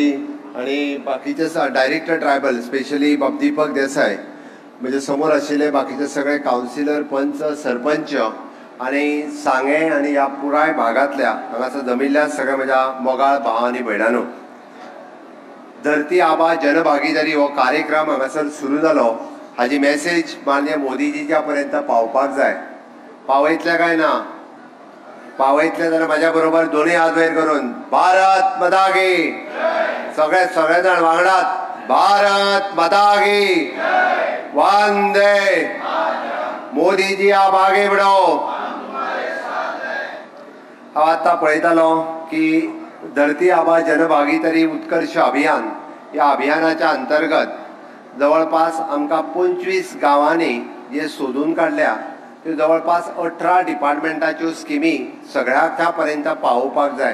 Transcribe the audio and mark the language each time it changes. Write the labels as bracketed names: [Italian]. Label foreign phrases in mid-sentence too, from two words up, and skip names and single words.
[Konkani] आणि बाकीचे डायरेक्टर ट्रायबल स्पेशली बाब दीपक देसाय, म्हणजे समोर आशिल्ले बाकीचे सगळे काउन्सिलर, पंच, सरपंच आणि सांगे आणि ह्या पुराय भागातल्या हांगासर जमिल्ल्या सगळ्या म्हज्या मोगाळ भाव आनी भयणांनो, धरती आबा जनभागीदारी हो कार्यक्रम हांगासर सुरू जालो हाजी मेसेज माननीय मोदीजीच्या पर्यंत पावपाक जाय. पावयतले काय ना? पावयतले जाल्यार म्हाज्या बरोबर दोन्ही हात वयर करून [Hindi] भारत माता की, [Konkani] सगळे जाण वांगडात [Hindi] भारत माता की, वंदे मोदीजी आप आगे बढ़ो. [Konkani] हांव आतां पळयतालो की धरती आबा जनभागीदारी उत्कर्ष अभियान या अभियानाच्या अंतर्गत जवळपास आमकां 25 गांवांनी जे सोदून काडल्या त्यो जवळपास 18 डिपार्टमेंटाच्यो स्किमी सगळ्या पर्यंत पावोवपाक जाय.